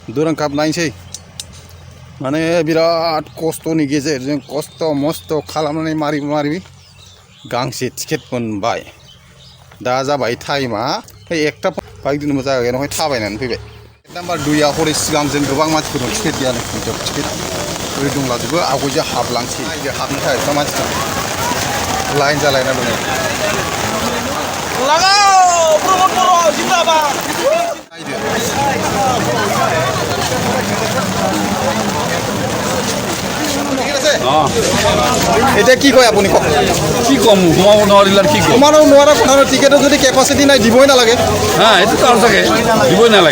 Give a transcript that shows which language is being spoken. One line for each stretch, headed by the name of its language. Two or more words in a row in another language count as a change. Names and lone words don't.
Bodo: Durang kap nainसै माने बिराद खस्थ'नि गेजेरजों खस्थ' मस्थ' खालामनानै मारि गांसे टिकेट मोनबाय दा जाबाय टाइमा एकटा बाइकजोंबो जायगायावहाय थाबायनानै फैबाय नाम्बार 2आ हरै सिगां जों गोबां मानसिफोर टिकेट गैयानो टिकेट ओरै दंलाजोबो आवगायजों हाबलांसै हाबनो थाखाय मानसिफ्रा लाइन जालायना दङ लागाव प्रमद बर' जिंदाबाद
Assamese: এটা কি কয় আপুনি কওক কি কম সোমাব নোৱাৰিলে কি কম সোমাব নোৱাৰা কথা টিকেটৰ যদি কেপাচিটি নাই দিবই নালাগে হ্যাঁ এইটো তাৰ চাগে দিবই নালাগে